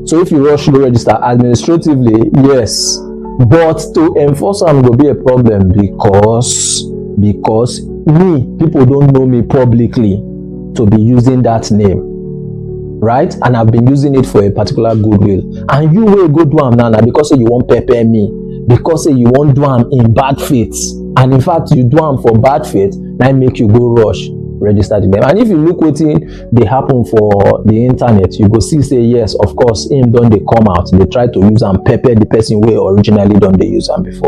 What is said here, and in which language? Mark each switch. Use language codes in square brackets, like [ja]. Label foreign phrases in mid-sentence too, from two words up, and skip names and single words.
[pcm] So if you rush go register administratively, yes, but to enforce am go be a problem, because me, people don't know me publicly to be using that name, right? And I've been using it for a particular goodwill, and you will go do am now because say you won't pepper me, because say you won't do am in bad faith, and in fact you do am for bad faith, now make you go rush register the name. And if you look wetin dey happen for the internet, you go see say yes, of course him don dey come out, they try to use am pepper the person wey originally don dey use am before.